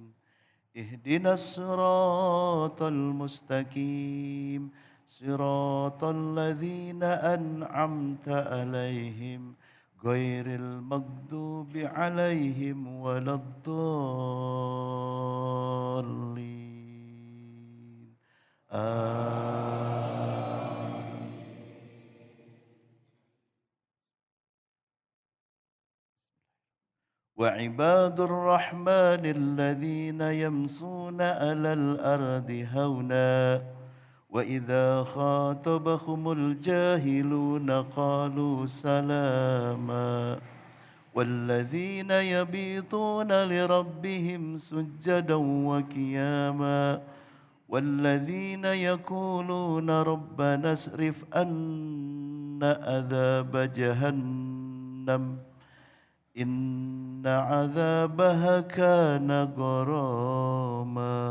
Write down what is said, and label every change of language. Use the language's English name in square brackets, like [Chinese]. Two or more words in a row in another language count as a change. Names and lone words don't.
[Arabic] اهدنا الصراط المستقيم. صراط الذين أنعمت عليهم غير المغضوب عليهم ولا الضالين. Amin. وعباد الرحمن الذين يمشون على الأرض هونا وإذا خاطبهم الجاهلون قالوا سلاما والذين يبيتون لربهم سجدا وقياما والذين يقولون ربنا اصرف عنا عذاب جهنم إن عذابها كان غراما.